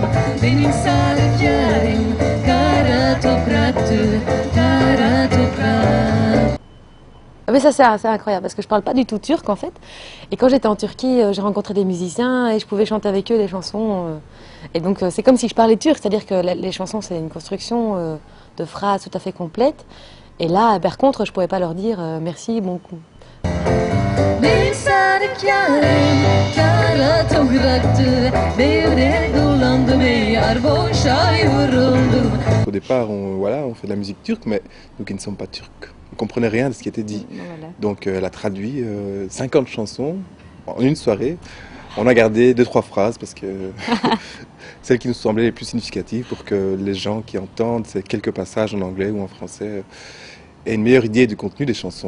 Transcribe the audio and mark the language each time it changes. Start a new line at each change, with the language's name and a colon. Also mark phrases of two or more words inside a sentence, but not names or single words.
Turkish: Benim sadık yarim kara topraktı, kara toprak.
French: Mais ça c'est incroyable parce que je parle pas du tout turc en fait. Et quand j'étais en Turquie, j'ai rencontré des musiciens et je pouvais chanter avec eux des chansons. Et donc c'est comme si je parlais turc, c'est-à-dire que les chansons c'est une construction de phrases tout à fait complète. Et là, par contre, je pouvais pas leur dire merci, bon coup.
Turkish: Benim sadık yarım kara topraktı. Devre dolandım yar boşa yoruldum.
French: Au départ, on fait de la musique turque, mais nous qui ne sommes pas turcs, on ne comprenait rien de ce qui était dit. Voilà. Donc elle a traduit 50 chansons en une soirée. On a gardé 2-3 phrases parce que celles qui nous semblaient les plus significatives pour que les gens qui entendent ces quelques passages en anglais ou en français aient une meilleure idée du contenu des chansons.